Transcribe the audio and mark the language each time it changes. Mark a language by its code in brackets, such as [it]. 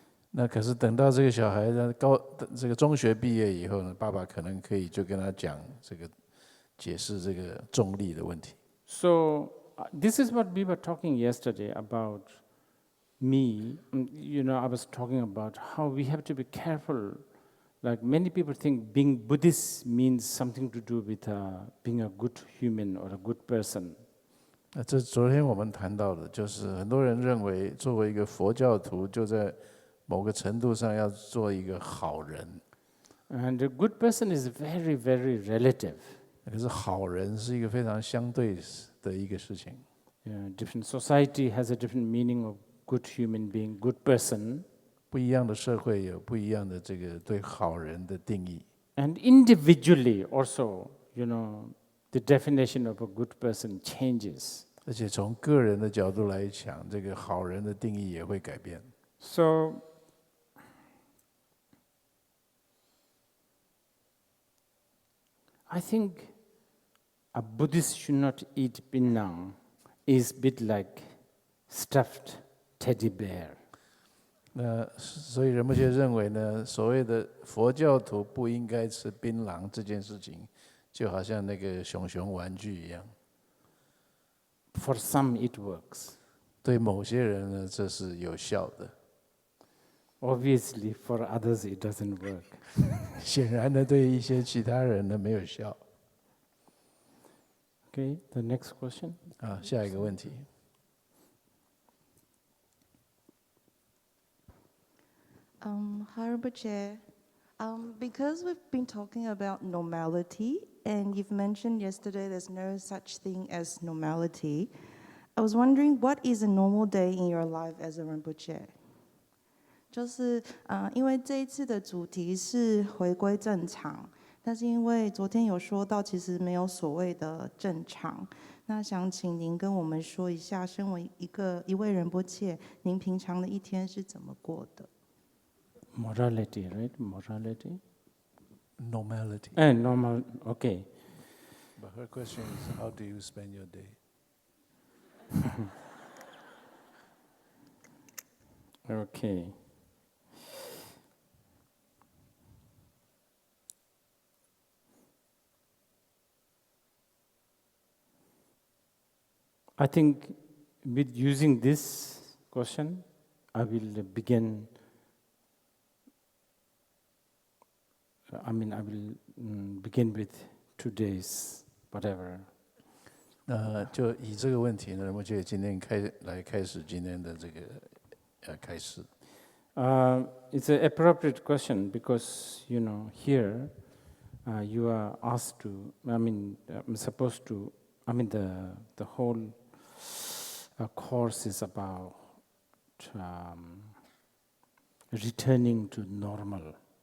[zh] 那可是等到这个小孩呢这个中学毕业以后呢，爸爸可能可以就跟他讲这个解释这个重力的问题。 [en] So this is what we were talking yesterday about me. You know, I was talking about how we have to be careful. Like many people think being Buddhist means something to do with being a good human or a good person. [zh] 这昨天我们谈到的，就是很多人认为作为一个佛教徒，就在某个程度上要做一个好人。 [en] And a good person is very, very relative. [zh] 可是好人是一个非常相对的一个事情。 [en] Different society has a different meaning of good human being, good person. [zh] 不一样的社会有不一样的这个对好人的定义。 [en] And individually also, the definition of a good person changes. [zh] 而且从个人的角度来讲，这个好人的定义也会改变。 [en] So, I think a Buddhist should not eat pinang is a bit like stuffed teddy bear. [zh] 那所以仁波切认为呢，所谓的佛教徒不应该吃槟榔这件事情，就好像那个熊熊玩具一样。 [en] For some it works. [zh] 对某些人呢，这是有效的。 [en] Obviously, for others it doesn't work. [zh] 显然呢，对一些其他人呢没有效。 [en] Okay, the next question. [zh] 下一个问题。 [en] Hi, Rinpoche. Because we've been talking about normality, and you've mentioned yesterday there's no such thing as normality, I was wondering what is a normal day in your life as a Rinpoche? [zh] 就是因为这一次的主题是回归正常，但是因为昨天有说到，其实没有所谓的正常。那想请您跟我们说一下，身为一位仁波切，您平常的一天是怎么过的？ [en] Morality, right? Morality? Normality. Normal, okay. But her question is, how do you spend your day? Okay. I think with using this question, I will begin. I will begin with today's whatever. [zh] 就以这个问题呢，仁波切今天开始今天的这个开始。 [en] It's an appropriate question because here you are asked to. I'm supposed to. The whole course is about returning to normalcy.